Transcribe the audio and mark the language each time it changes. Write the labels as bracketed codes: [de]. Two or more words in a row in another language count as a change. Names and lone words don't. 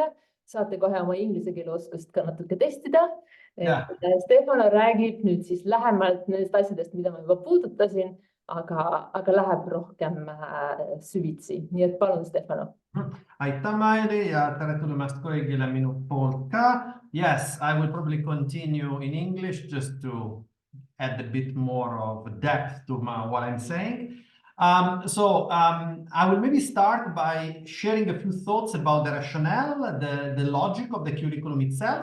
[et] Saate kohe oma inglise keele oskust ka natuke testida. Stefano räägib nüüd siis lähemalt nendest asjadest, mida ma juba puudutasin, aga läheb rohkem süvitsi. Nii et palun, Stefano. Aitäh, Maili, ja tere tulemast kõigile minu poolt ka. [en] Yes, I will probably continue in English just to add a bit more of depth to what I'm saying. I will maybe start by sharing a few thoughts about the rationale, the logic of the curriculum itself.